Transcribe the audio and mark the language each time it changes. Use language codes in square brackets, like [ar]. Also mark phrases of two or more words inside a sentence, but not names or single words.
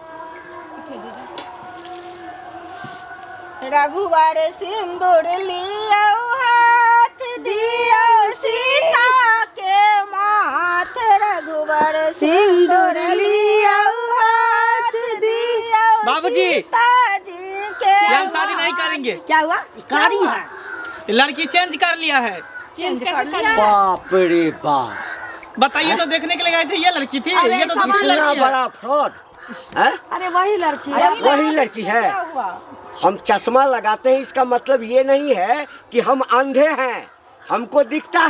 [hi] रघुवर सिंदूर लियो हाथ दियो सीता के माथ, रघुवर सिंदूर लियो हाथ दियो बाबूजी, सीता जी के ये हम शादी नहीं करेंगे। क्या हुआ? कारी है। लड़की चेंज कर लिया है। चेंज कर लिया। बाप रे बाप, बताइए तो देखने के लिए गए थे, ये लड़की थी? अरे ये तो दूसरी इतना लड़की है। बड़ा फ्रॉड है। अरे वही लड़की वही लड़की है। क्या हुआ? हम चश्मा लगाते हैं इसका मतलब ये नहीं है कि हम अंधे हैं, हमको दिखता है।